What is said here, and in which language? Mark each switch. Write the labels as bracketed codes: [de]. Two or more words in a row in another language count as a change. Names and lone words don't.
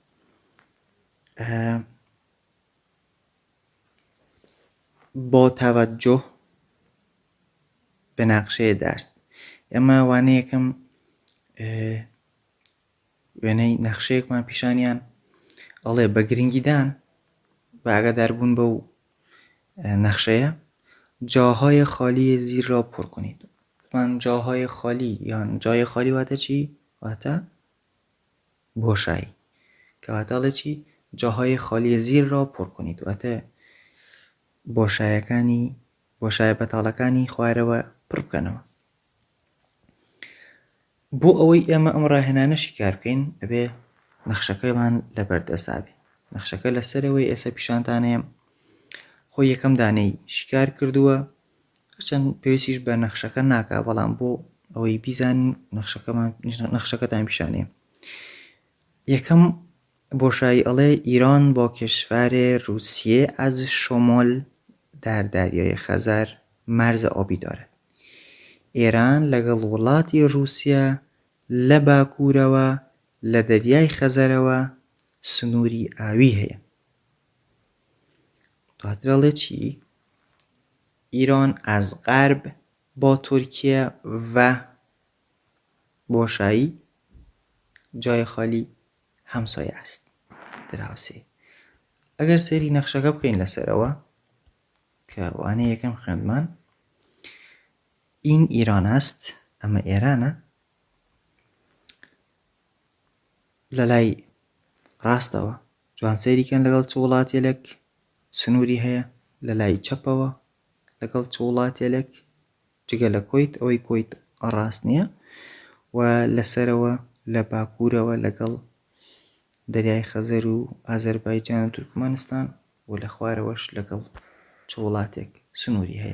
[ckb] بۆ تەوەجۆ بە ناقشەیە دەرس. ئێمە وانەیەکەم وێنەی نەخشەیەکمان پیشانیان ئەڵێ بە گرنگیدان بە ئاگاداربوون بەو نەخشەیە [fa] جاهای خالی زیر را پر کنید. [ckb] من [fa] جاهای خالی [ckb] یان [fa] جای خالی [ckb] واتە چی؟ واتە بۆشایی. کەواتە ئەڵێ چی؟ [fa] جاهای خالی زیر را پر کنید، [ckb] واتە بۆشایە بەتاڵەکانی خوارەوە پڕ بکەنەوە. بۆ ئەوەی ئێمە ئەم ڕاهێنانەشی کار بکەین ئەبێ نەخشەکەمان لەبەردەستا بێ. نەخشەکە لەسەرەوەی ئێستا پیشانتانەیە خۆی یەکەم دانەی شکار کردووە، هەرچەند پێویستیش بە نەخشەکە ناکا، بەڵام بۆ ئەوەی بیزانین نەخشەکەتان پیشانەیە. یەکەم بۆشایی ئەڵێ [fa] ایران با کشور روسیه از شمال در دریای خزر مرز آبی دارد. [ckb] ایران لەگەڵ وڵاتی رووسیا لە باکوورەوە لە دەریای خەزەرەوە سنووری ئاوی هەیە. دواتر ئەڵێ چی؟ [fa] ایران از غرب با ترکیه و بۆشایی جای خالی همسایه است. [ckb] دراوسێ. ئەگەر سەیری نەخشەکە بکەین لەسەرەوە کە وانەیە یەکەم خوێندمان، [fa] این ایران است، [ckb] ئەمە ئێرانە، لە لای ڕاستەوە جوان سەیریکەن لەگەڵ چ وڵاتێک سنووری هەیە، لە لای چەپەوە لەگەڵ چ وڵاتێک جگە لە کۆیت، ئەوەی کۆیت ڕاست نییە، و لەسەرەوە لە باکوورەوە لەگەڵ دەریای خەزەر و ئازەربایجان و تورکمانستان، و لە خوارەوەش لەگەڵ چ وڵاتێک سنووری هەیە.